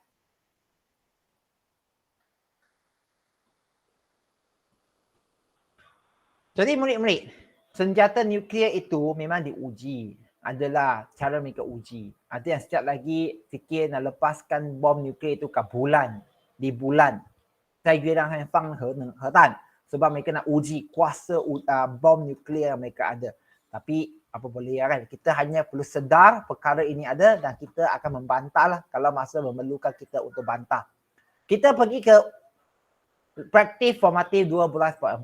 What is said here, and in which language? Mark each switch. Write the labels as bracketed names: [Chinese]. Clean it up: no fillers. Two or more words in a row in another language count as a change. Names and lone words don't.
[Malay] Jadi murid-murid, senjata nuklear itu memang diuji. Adalah cara mereka uji. Ada yang setiap lagi fikir nak lepaskan bom nuklear itu ke bulan. Di bulan. [Chinese] 在月亮上放核弹 [Malay] sebab mereka nak uji kuasa bom nuklear yang mereka ada. Tapi apa boleh kan, kita hanya perlu sedar perkara ini ada dan kita akan membantahlah kalau masa memerlukan kita untuk bantah. Kita pergi ke praktis formatif 12.4.